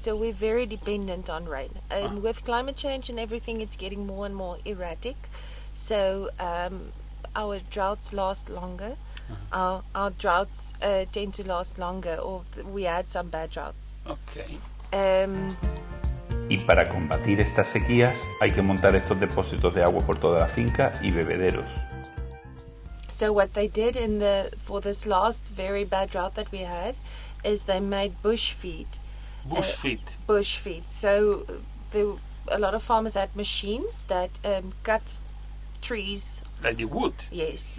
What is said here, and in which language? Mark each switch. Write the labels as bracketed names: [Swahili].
[English] So we're very dependent on rain. With climate change and everything, it's getting more and more erratic. So our droughts last longer. Our droughts tend to last longer, or we had some bad droughts. Okay. [Spanish] Y para combatir estas sequías hay que montar estos depósitos de agua por toda la finca y bebederos. [English] So what they did for this last very bad drought that we had is they made bush feed. Bush feed. So a lot of farmers had machines that cut trees. Like the wood. Yes.